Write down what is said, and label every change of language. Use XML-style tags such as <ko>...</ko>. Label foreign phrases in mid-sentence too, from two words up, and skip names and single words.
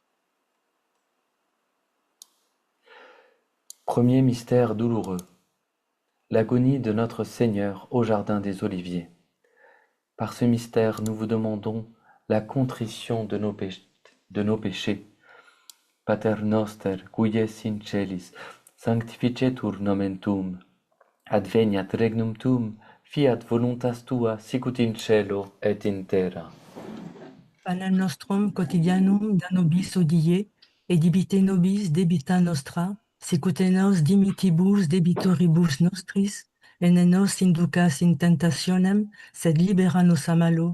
<fr>Premier mystère douloureux. L'agonie de notre Seigneur au jardin des Oliviers. Par ce mystère, nous vous demandons la contrition de nos péchés.</fr> <la>Pater noster, qui es in celis, sanctificetur nomen tuum, adveniat regnum tuum, fiat voluntas tua sicut in cielo et in terra. Panem nostrum quotidianum da nobis hodie, et debite nobis debita nostra, sicut et nos dimitibus debitoribus nostris, et ne nos inducas in tentationem, sed libera nos a malo.</la>